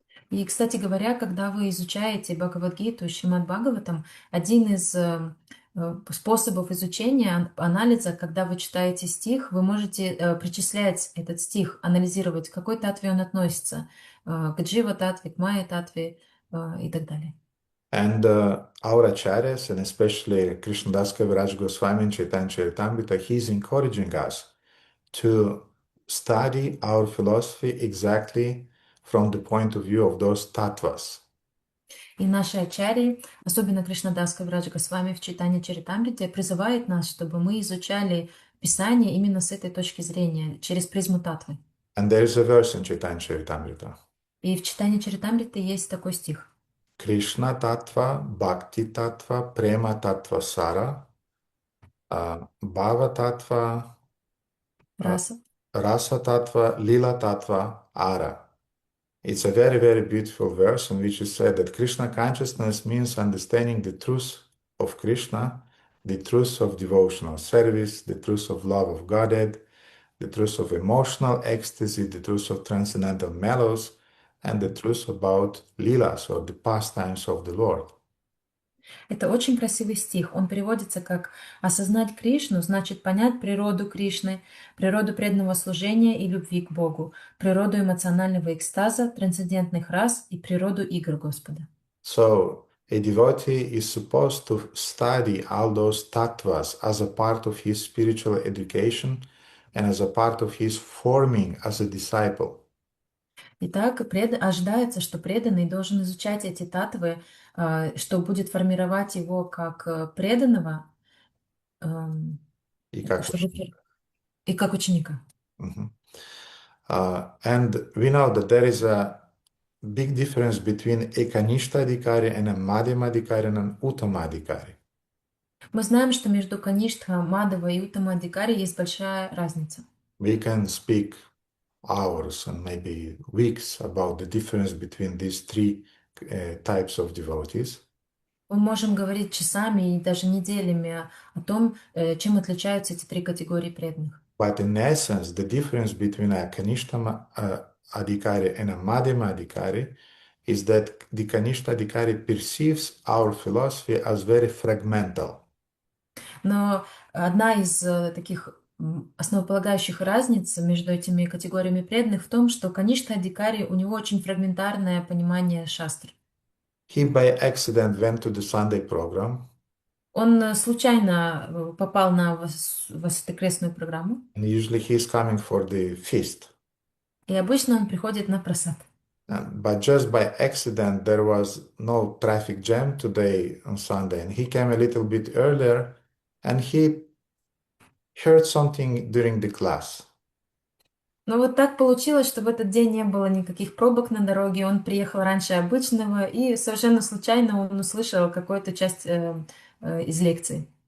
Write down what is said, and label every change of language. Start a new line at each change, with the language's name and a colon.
Russian: И, кстати говоря, когда вы изучаете Бхагавад-гиту и Шримад Бхагаватам, один из способов изучения, анализа, когда вы читаете стих, вы можете причислять этот стих, анализировать, к какой татве он относится, к Джива-татве, к Майя-татве и так далее.
English: And our acharyas, and especially Krishnadas Kaviraj Goswami and Chaitanya Charitamrita, he's encouraging us to study our philosophy exactly from the point of view of those tattvas.
Russian: И наши ачарьи, особенно Кришнадас Кавирадж Госвами в Чайтанья Чаритамрите, призывает нас, чтобы мы изучали Писание именно с этой точки зрения, через призму татвы.
English: And there is a verse in Chaitanya Charitamrita.
Russian: И в Чайтанья Чаритамрите есть такой стих.
Sanskrit: Krishna tattva, bhakti tattva, prema tattva sara, bhava tattva, Раса. rasa tattva, lila tattva, ara.
English: It's a very, very beautiful verse in which is said that Krishna consciousness means understanding the truth of Krishna, the truth of devotional service, the truth of love of Godhead, the truth of emotional ecstasy, the truth of transcendental mellows, and the truth about lilas or the pastimes of the Lord.
Russian: Это очень красивый стих. Он переводится как «осознать Кришну значит понять природу Кришны, природу преданного служения и любви к Богу, природу эмоционального экстаза, трансцендентных рас и природу игр Господа».
English: So a devotee is supposed to study all those tattvas as a part of his spiritual education and as a part of his forming as a disciple.
Russian: Итак, ожидается, что преданный должен изучать эти татвы, что будет формировать его как преданного, И как чтобы ученик. и как ученика. Mhm.
English: And we know that there is a big difference between a Kanishta Adhikari and a Madhyama Adhikari and an Uttama Adhikari.
Russian: Мы знаем, что между Каништха, Мадава и Уттама Адhikari есть большая разница.
English: We can speak hours and maybe weeks about the difference between these three types of devotees.
Russian: Мы можем говорить часами и даже неделями о том, чем отличаются эти три категории преданных.
English: But in essence, the difference between a Kanishta Adhikari and a Madhyama Adhikari is that the Kanishta Adhikari perceives our philosophy as very fragmental.
Russian: Но одна из таких основополагающих разниц между этими категориями преданных в том, что Каништха Адhikari, у него очень фрагментарное понимание шастр.
English: He by accident went to the Sunday program.
Russian: Он случайно попал на воскресную программу,
English: And usually he's coming for the feast.
Russian: и обычно он приходит на просад.
English: But just by accident, there was no traffic jam today on Sunday, and he came a little bit earlier, and he heard something during the class.
Russian: Но вот так получилось, что в этот день не было никаких пробок на дороге. Он приехал раньше обычного, и совершенно случайно он услышал какую-то часть из лекции.